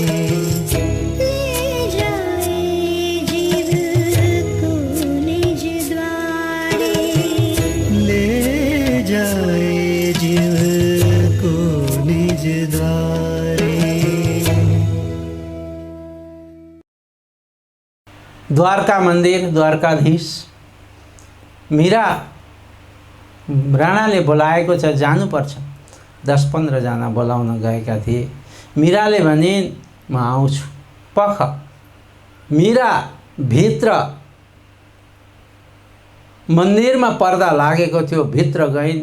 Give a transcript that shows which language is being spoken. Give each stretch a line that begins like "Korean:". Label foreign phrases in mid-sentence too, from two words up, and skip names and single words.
Hindi: ले जाए जीव को निज द्वारे ले जाए जीव को निज द्वारे।
Nepali: द्वारका मन्दिर द्वारकाधीश मीरा राणाले बोलाएको छ, जानुपर्छ। 10-15 जना बोलाउन गएका थिए। मीराले भनिन् म आउँछु। पख मीरा भित्र मन्दिरमा पर्दा लागेको थियो, भित्र गइन्।